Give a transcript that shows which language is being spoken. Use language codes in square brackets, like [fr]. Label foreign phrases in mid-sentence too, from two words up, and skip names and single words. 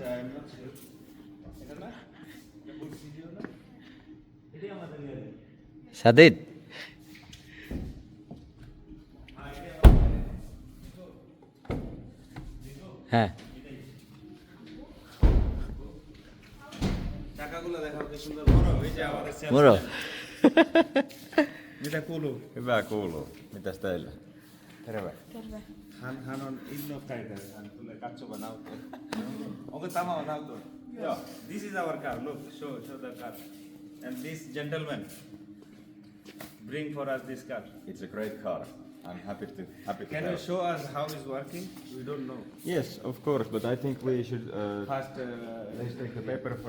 [bn] এটা না, এটাই আমাদের গাড়ি। সাদিদ হ্যাঁ, চাকাগুলো দেখাও কি সুন্দর বড়। এই যে আমাদের [fi] moro. mitä kuuluu? Hyvä kuuluu. Mitäs teillä? Terve. Terve. Hän on innokkaita, hän tulee katsomaan autoa. Onko tämä on auto? Joo. [en] This is our car. Look, show the car. And this gentleman bring for us this car. It's a great car. I'm happy to Can you help. show us how it's working? We don't know. Yes, of course, but I think we should First, let's take the paper for